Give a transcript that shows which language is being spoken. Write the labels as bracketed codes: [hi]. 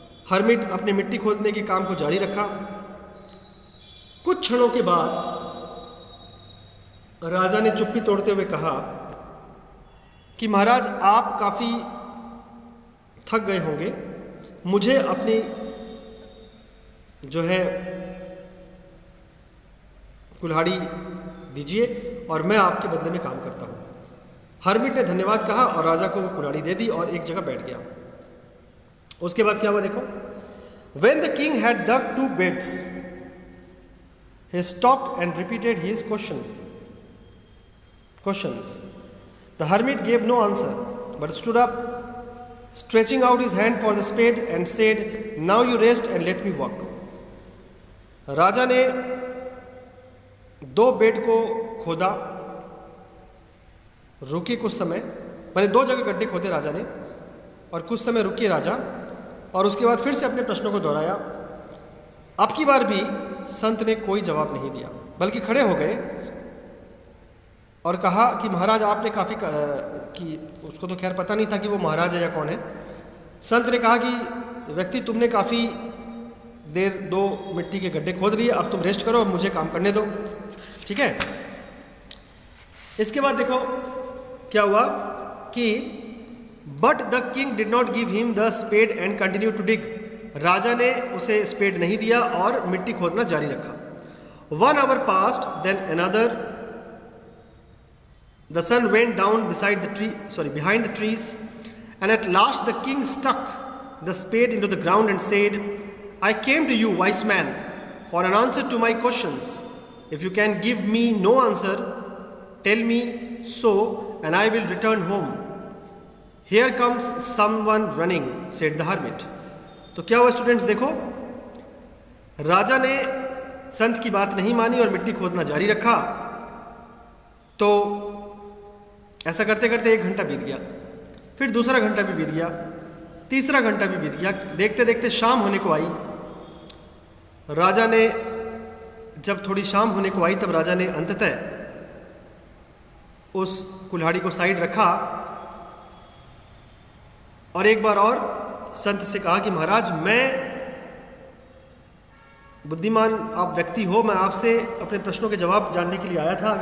[hi] Hermit अपने मिट्टी खोदने के काम को जारी रखा। कुछ क्षणों के बाद राजा ने चुप्पी तोड़ते हुए कहा कि महाराज, आप काफ़ी थक गए होंगे, मुझे अपनी जो है कुल्हाड़ी दीजिए और मैं आपके बदले में काम करता हूँ। हर्मिट ने धन्यवाद कहा और राजा को वो कुल्हाड़ी दे दी और एक जगह बैठ गया। उसके बाद क्या हुआ देखो। [en] When the king had dug 2 beds, he stopped and repeated his questions. The hermit gave no answer, but stood up, stretching out his hand for the spade, and said, "Now you rest and let me work." [hi] राजा ने 2 bed को खोदा, रुके कुछ समय, मैंने 2 जगह गड्ढे खोदे राजा ने, और कुछ समय रुके राजा, और उसके बाद फिर से अपने प्रश्नों को दोहराया। अब की बार भी संत ने कोई जवाब नहीं दिया, बल्कि खड़े हो गए और कहा कि महाराज, आपने काफ़ी कि उसको तो खैर पता नहीं था कि वो महाराज है या कौन है। संत ने कहा कि व्यक्ति, तुमने काफ़ी देर 2 मिट्टी के गड्ढे खोद लिए, अब तुम रेस्ट करो, अब मुझे काम करने दो, ठीक है। इसके बाद देखो क्या हुआ कि [en] But the king did not give him the spade and continue to dig. [hi] राजा ने उसे स्पेड नहीं दिया और मिट्टी खोदना जारी रखा। [en] 1 hour passed, then another. The sun went down behind the trees, and at last the king stuck the spade into the ground and said, "I came to you, wise man, for an answer to my questions. If you can give me no answer, tell me so, and I will return home." "Here comes someone running," said the hermit. [hi] तो क्या हुआ students, देखो राजा ने संत की बात नहीं मानी और मिट्टी खोदना जारी रखा। तो ऐसा करते करते 1 घंटा बीत गया, फिर दूसरा घंटा भी बीत गया, तीसरा घंटा भी बीत गया। देखते देखते शाम होने को आई। राजा ने जब थोड़ी शाम होने को आई तब राजा ने अंततः उस कुल्हाड़ी को साइड रखा और एक बार और संत से कहा कि महाराज, मैं बुद्धिमान आप व्यक्ति हो, मैं आपसे अपने प्रश्नों के जवाब जानने के लिए आया था।